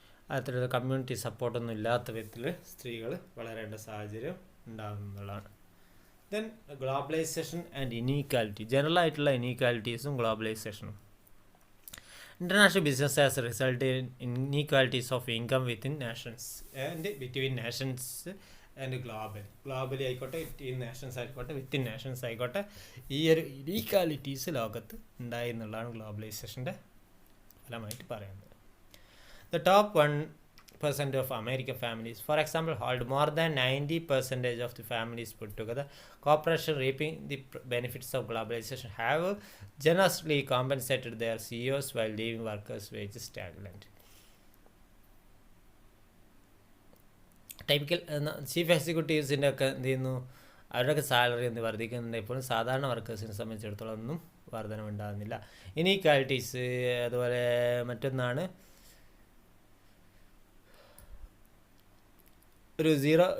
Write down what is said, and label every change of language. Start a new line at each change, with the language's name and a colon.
Malayalam: അത്തരത്തിലുള്ള കമ്മ്യൂണിറ്റി സപ്പോർട്ടൊന്നും ഇല്ലാത്ത വിധത്തിൽ സ്ത്രീകൾ വളരേണ്ട സാഹചര്യം ഉണ്ടാകുന്നതാണ്.
English: Then globalisation and inequality.
Malayalam: ജനറലായിട്ടുള്ള ഇനീക്വാലിറ്റീസും ഗ്ലോബലൈസേഷനും.
English: International business has resulted in inequalities of income within nations and between nations
Malayalam: and globally ആയിക്കോട്ടെ, വിത്തിൻ നാഷൻസ് ആയിക്കോട്ടെ, വിത്തിൻ നാഷൻസ് ആയിക്കോട്ടെ, ഈ ഒരു ഇനീക്വാലിറ്റീസ് ലോകത്ത് ഉണ്ടായി എന്നുള്ളതാണ് ഗ്ലോബലൈസേഷൻ്റെ ഫലമായിട്ട് പറയുന്നത്.
English: The top 1% of American families, for example, hold more than 90% of the families put together. Corporations reaping the benefits of globalization have generously compensated their CEOs while leaving workers' wages stagnant.
Malayalam: Typical chief എക്സിക്യൂട്ടീവ്സിൻ്റെ ഒക്കെ എന്ത് ചെയ്യുന്നു, അവരുടെയൊക്കെ salary എന്ത് വർദ്ധിക്കുന്നുണ്ട്. ഇപ്പോഴും സാധാരണ വർക്കേഴ്സിനെ സംബന്ധിച്ചിടത്തോളം ഒന്നും വർധനമുണ്ടാകുന്നില്ല. Inequalities, അതുപോലെ മറ്റൊന്നാണ് ഒരു സീറോ.